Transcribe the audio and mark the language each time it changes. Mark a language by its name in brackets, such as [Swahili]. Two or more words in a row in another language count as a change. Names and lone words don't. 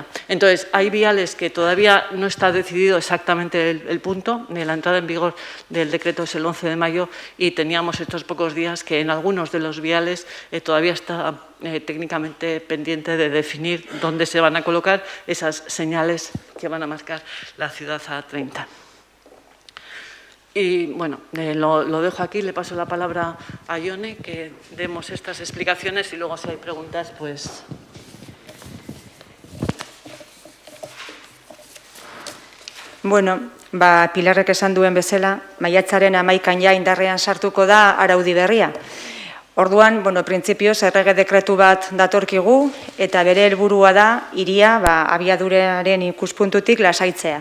[Spanish] Entonces, hay viales que todavía no está decidido exactamente el punto, ni la entrada en vigor del decreto es el 11 de mayo y teníamos estos pocos días que en algunos de los viales todavía está técnicamente pendiente de definir dónde se van a colocar esas señales que van a marcar la ciudad a 30. Y bueno, lo dejo aquí, le paso la palabra a Ione, que demos estas explicaciones y luego si hay preguntas, pues... [Basque] Bueno, Pilarrek esan duen bezala, maiatzaren 11an ja indarrean sartuko da araudi berria. Orduan, printzipioz errege dekretu bat datorkigu eta bere helburua da hiria abiaduraren ikuspuntutik lasaitzea.